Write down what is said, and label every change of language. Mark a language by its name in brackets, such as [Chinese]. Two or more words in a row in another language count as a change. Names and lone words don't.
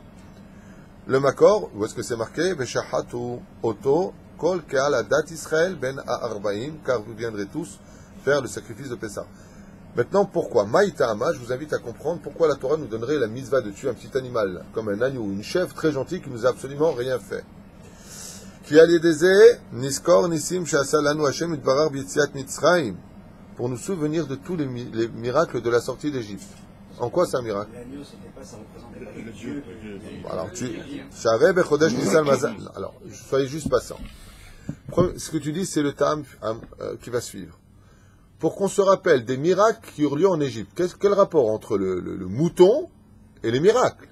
[French] Le Makor, où est-ce que c'est marqué? [Hebrew] ושחטו אותו כל קהל עדת ישראל בין הערביים, [French] car vous viendrez tous faire le sacrifice de Pessah. Maintenant, pourquoi? Maïta'ama, je vous invite à comprendre pourquoi la Torah nous donnerait la mitzvah de tuer un petit animal, comme un agneau ou une chèvre très gentille qui nous a absolument rien fait. [Hebrew] כי על ידי זה נזכור ניסים שעשה לנו השם יתברך ביציאת מצרים, [French] pour nous souvenir de tous les miracles de la sortie d'Égypte. En quoi c'est un miracle? L'agneau, c'était pas, ça représentait pas le Dieu. Alors, soyez juste patient. Ce que tu dis, c'est le tam qui va suivre. Pour qu'on se rappelle des miracles qui eurent lieu en Égypte, quel rapport entre le mouton et les miracles?